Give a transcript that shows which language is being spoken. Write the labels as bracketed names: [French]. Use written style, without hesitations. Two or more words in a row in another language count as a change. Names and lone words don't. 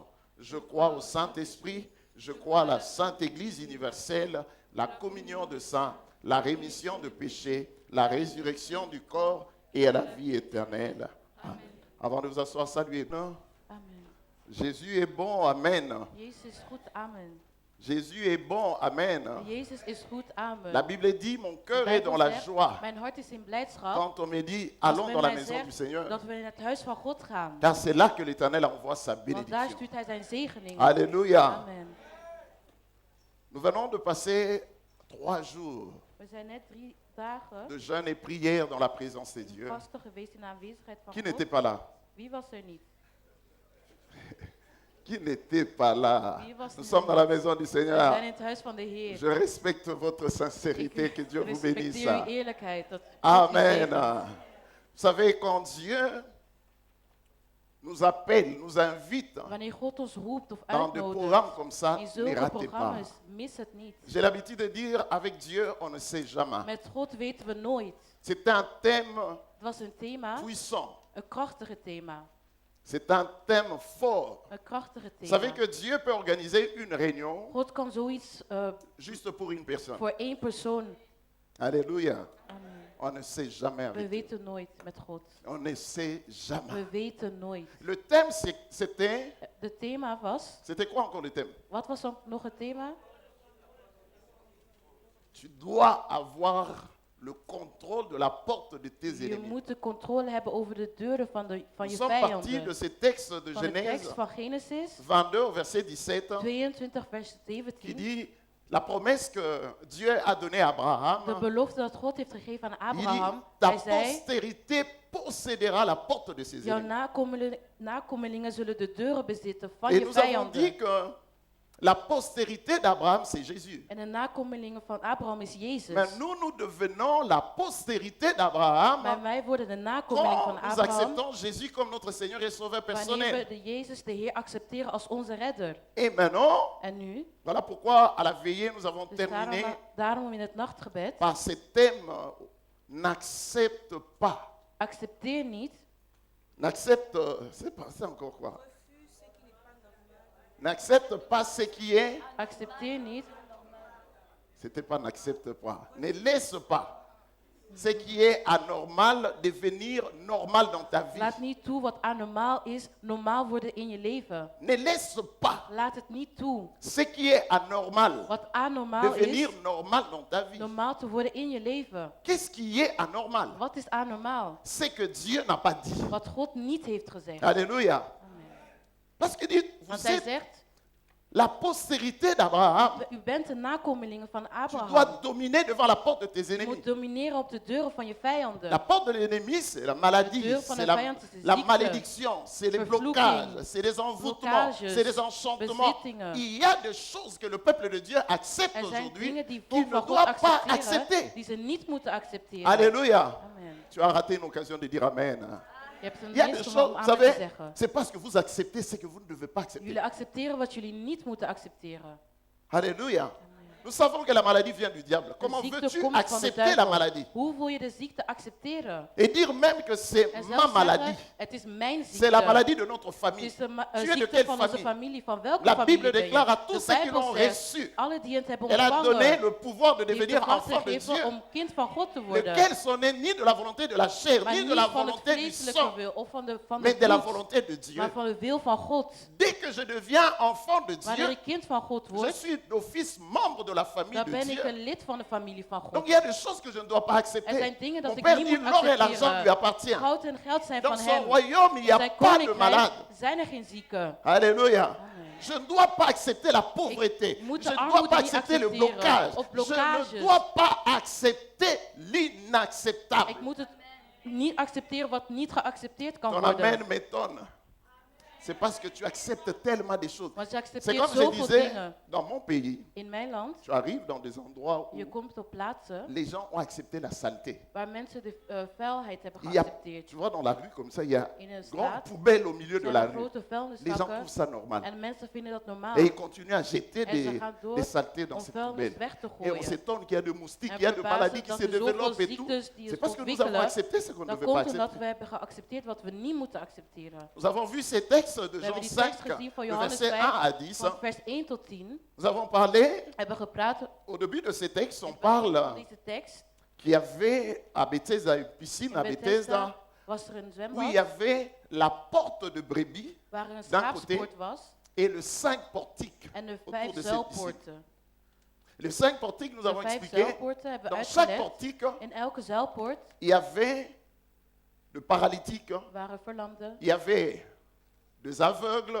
[French] Je crois au Saint-Esprit, je crois à la Sainte Église universelle, la communion de saints, la rémission de péchés, la résurrection du corps et à la vie éternelle. Amen. Avant de vous asseoir, saluez. Amen. Jésus est bon, amen. [Dutch] Jezus is goed, amen. [French] Jésus est bon, amen. [Dutch] Jezus is goed, amen. [French] La Bible dit, mon cœur [Dutch] De [French] est [Dutch] Bijbel [French] dans la [Dutch] zegt, [French] joie. [Dutch] Mijn hart is in blijdschap. [French] Quand on me dit, [Dutch] Als [French] allons [Dutch] men [French] dans la [Dutch] mij [French] maison [Dutch] zegt [French] du Seigneur, [Dutch] dat we in het huis van God gaan. [French] car c'est là que l'Éternel envoie sa [Dutch] Want daar [French] bénédiction. [Dutch] stuurt hij zijn zegeningen. [French] Alléluia. Amen. Nous venons de passer 3 jours [Dutch] We zijn net 3 dagen [French] de jeûne et prière dans la présence de Dieu. [Dutch] vasten geweest in de aanwezigheid van [French] Qui [Dutch] God. [French] n'était pas là? [Dutch] Wie was er niet? [French] Qui n'était pas là? [Dutch] Wie was [French] Nous [Dutch] er [French] sommes dans la [Dutch] niet? [French] maison du [Dutch] We [French] Seigneur. [Dutch] zijn in het huis van de Heer. [French] Je respecte votre sincérité. Que Dieu vous bénisse. [Dutch] Respecteer uw eerlijkheid. Dat God u Amen. zegent. [French] Vous savez, quand Dieu nous appelle, nous invite [Dutch] Wanneer God ons roept of [French] dans des [Dutch] uitnodigt [French] programmes comme ça, [Dutch] in [French] ne [Dutch] zulke [French] ratez pas. [Dutch] programma's, mis het niet. [French] J'ai l'habitude de dire, avec Dieu, on ne sait jamais. [Dutch] Met God weten we nooit. [French] C'est un thème [Dutch] Het was een thema, [French] puissant. [Dutch] een krachtige thema. [French] C'est un thème fort. [Dutch] Een krachtige [French] Vous savez [Dutch] thema. [French] que Dieu peut organiser une réunion [Dutch] God kan zoiets [French] juste pour une personne. [Dutch] voor één persoon. [French] Alléluia. Amen. On ne sait jamais [Dutch] We [French] avec Dieu. [Dutch] weten nooit met God. [French] On ne sait jamais. [Dutch] We weten nooit. [French] Le thème, c'était... [Dutch] De thema was, [French] C'était quoi encore le thème? [Dutch] wat was dan nog het thema? [French] Tu dois avoir le contrôle de la porte de tes [Dutch] Je [French] ennemis. [Dutch] moet de controle hebben over de deuren van [French] Nous [Dutch] je [French] sommes partis de [Dutch] vijanden. [French] ce texte de [Dutch] Van de tekst [French] Genèse [Dutch] van Genesis [French] 22, verset 17, [Dutch] 22 vers [French] qui [Dutch] 17. [French] dit la promesse que Dieu a donnée à [Dutch] De [French] Abraham. [Dutch] belofte dat God heeft gegeven aan [French] Il dit, [Dutch] Abraham. [French] ta [Dutch] Hij zei, [French] postérité possédera la porte de ses [Dutch] jouw [French] ennemis. [Dutch] nakomelingen zullen de deuren bezitten van [French] Et [Dutch] je [French] nous avons [Dutch] vijanden. [French] dit que la postérité d'Abraham, c'est Jésus. [Dutch] En de nakomelingen van Abraham is Jezus. [French] Mais nous devenons la postérité d'Abraham [Dutch] Maar wij worden de nakomeling [French] quand [Dutch] van [French] nous [Dutch] Abraham [French] acceptons Jésus comme notre Seigneur et Sauveur [Dutch] wanneer [French] personnel. [Dutch] we de Jezus, de Heer, accepteren als onze redder. [French] Et maintenant, [Dutch] En nu, [French] voilà pourquoi à la veillée, nous avons [Dutch] dus [French] terminé [Dutch] daarom in het nachtgebed, [French] par ce thème n'accepte pas. [Dutch] accepteer niet, [French] N'accepte, c'est encore quoi? N'accepte pas ce qui est. [Dutch] accepteer niet, [French] C'était pas n'accepte pas. Ne laisse pas ce qui est anormal devenir normal dans ta vie. [Dutch] laat niet toe wat anormaal is, normaal worden in je leven. [French] Ne laisse pas [Dutch] Laat het niet toe [French] ce qui est anormal [Dutch] wat anormaal [French] devenir [Dutch] is, [French] normal dans ta vie. [Dutch] normaal te worden in je leven. [French] Qu'est-ce qui est anormal? [Dutch] Wat is anormaal? [French] C'est que Dieu n'a pas dit. [Dutch] Wat God niet heeft gezegd. [French] Alléluia. Amen. Parce qu'il dit, [Dutch] Want [French] vous [Dutch] hij [French] êtes [Dutch] zegt, [French] la postérité d'Abraham. [Dutch] u bent de nakomelingen van [French] Tu [Dutch] Abraham. [French] dois dominer devant la porte de tes [Dutch] Je [French] ennemis. [Dutch] moet domineren op de deuren van je vijanden. [French] La porte de l'ennemi, c'est la maladie, [Dutch] De deur van [French] c'est [Dutch] de vijand is de [French] la [Dutch] ziekte, [French] malédiction, c'est les [Dutch] vervloeking, [French] blocages, c'est les envoûtements, [Dutch] blokkages, [French] c'est les enchantements. [Dutch] bezittingen. [French] Il y a des choses que le peuple de Dieu accepte [Dutch] Er zijn [French] aujourd'hui [Dutch] dingen die [French] qu'il [Dutch] volk [French] ne [Dutch] van God [French] doit pas [Dutch] accepteren, [French] accepter. [Dutch] die ze niet moeten accepteren. [French] Alléluia. Amen. Tu as raté une occasion de dire Amen. [Dutch] Je hebt een [French] Il y a des [Dutch] minst om [French] choses, vous [Dutch] amen te [French] savez, [Dutch] zeggen. [French] c'est parce que vous acceptez ce que vous ne devez pas accepter. [Dutch] Jullie accepteren wat jullie niet moeten accepteren. [French] Alléluia. Nous savons que la maladie vient du diable. [Dutch] De [French] Comment [Dutch] ziekte [French] veux-tu [Dutch] komt van de [French] accepter la [Dutch] duivel. [French] maladie [Dutch] Hoe wil je de ziekte accepteren? [French] et dire même que c'est [Dutch] En [French] ma [Dutch] zelfs [French] maladie? [Dutch] zeggen, het is mijn ziekte. [French] C'est la maladie de notre [Dutch] Het [French] famille. [Dutch] is de [French] Tu es de [Dutch] ziekte [French] quelle [Dutch] van onze [French] famille? [Dutch] familie. Van welke [French] La [Dutch] familie [French] Bible [Dutch] ben je? [French] déclare à [Dutch] De [French] tous ceux qui [Dutch] Bijbel [French] l'ont [Dutch] zegt, [French] reçu, [Dutch] alle die het hebben [French] elle a donné [Dutch] ontvangen, [French] le pouvoir de [Dutch] die heeft [French] devenir [Dutch] de kracht [French] enfant de [Dutch] gegeven [French] Dieu, [Dutch] om kind van God te worden. [French] lequel sont nés ni de la volonté de la chair, [Dutch] Maar [French] ni de [Dutch] niet [French] la [Dutch] van het [French] volonté du [Dutch] vleeselijke [French] sang, [Dutch] wil of van de [French] mais de la [Dutch] bloed, [French] volonté de Dieu. [Dutch] maar van de wil van God. [French] Dès que je deviens enfant de [Dutch] Wanneer [French] Dieu, [Dutch] ik kind van God [French] je [Dutch] word, [French] suis d'office membre de la famille [Dutch] dan [French] de [Dutch] ben ik [French] Dieu. [Dutch] een lid van de familie van [French] Donc [Dutch] God. [French] il y a des choses que je ne dois pas [Dutch] Er [French] accepter. [Dutch] zijn dingen dat [French] Mon [Dutch] ik [French] père [Dutch] niet [French] dit [Dutch] moet [French] l'or et l'argent lui [Dutch] accepteren. [French] appartient. [Dutch] Goud en geld zijn [French] Dans [Dutch] van [French] son [Dutch] hem. [French] royaume, il n'y [Dutch] In [French] a [Dutch] zijn [French] pas de malade. [Dutch] koninkrijk zijn er geen zieken. [French] Alléluia. Amen. Je ne dois pas accepter la pauvreté. [Dutch] Ik moet [French] Je [Dutch] de [French] ne dois [Dutch] armoede [French] pas [Dutch] niet [French] accepter le [Dutch] accepteren. [French] blocage. [Dutch] Of [French] Je [Dutch] blokkages. [French] ne dois pas accepter l'inacceptable. [Dutch] Ik moet het niet accepteren wat niet geaccepteerd kan [French] Ton [Dutch] worden. [French] amen m'étonne. C'est parce que tu acceptes tellement des choses. [Dutch] Want je [French] C'est [Dutch] accepteert [French] comme je [Dutch] zoveel [French] disais, [Dutch] dingen. [French] dans mon pays, [Dutch] In mijn land, [French] tu arrives dans des endroits où [Dutch] je komt op plaatsen [French] les gens ont accepté la saleté. [Dutch] waar mensen de vuilheid hebben [French] Il y a, [Dutch] geaccepteerd. [French] tu vois, dans la rue comme ça, il y a [Dutch] In een [French] une grande [Dutch] straat [French] poubelle au milieu de [Dutch] zijn [French] la [Dutch] er [French] rue. [Dutch] grote [French] Les gens [Dutch] vuilniszakken [French] trouvent ça normal. [Dutch] en mensen vinden dat normaal. [French] Et ils continuent à jeter [Dutch] En ze [French] des [Dutch] gaan door [French] saletés dans [Dutch] om [French] cette [Dutch] vuilnis [French] poubelle. [Dutch] weg te [French] Et on [Dutch] gooien. [French] s'étonne qu'il y a de moustiques, [Dutch] En [French] qu'il y a de [Dutch] verbazen [French] maladies qui [Dutch] dat [French] se [Dutch] er zoveel [French] développent et tout. [Dutch] ziektes die [French] C'est [Dutch] zich [French] parce que nous avons [Dutch] ontwikkelen. [French] accepté ce qu'on ne [Dutch] Dan [French] devait pas [Dutch] komt omdat [French] accepter. [Dutch] we hebben geaccepteerd wat we niet moeten accepteren. [French] Nous avons vu ces textes de [Dutch] We [French] Jean [Dutch] hebben die [French] 5, [Dutch] tekst gezien van [French] de [Dutch] Johannes [French] verset 1 à 10. [Dutch] 5, van vers 1 tot 10. [French] Nous avons parlé, [Dutch] Hebben gepraat [French] au début de ces textes, on [Dutch] in het begin van [French] parle [Dutch] deze tekst. [French] qu'il y avait à Bethesda une piscine à [Dutch] In [French] Bethesda [Dutch] Bethesda was er een [French] où il y [Dutch] zwembad [French] avait la porte de brebis [Dutch] waar er een [French] d'un côté [Dutch] schaapspoort was [French] et le 5 portiques [Dutch] en de [French] autour [Dutch] 5 [French] de cette piscine. [Dutch] zuilpoorten. [French] Les 5 portiques, nous [Dutch] De [French] avons [Dutch] 5 [French] expliqué, [Dutch] zuilpoorten hebben we [French] dans chaque [Dutch] uitgelegd. [French] portique, [Dutch] In elke zuilpoort [French] il y avait de paralytiques, [Dutch] waren verlamden, [French] il y avait des aveugles,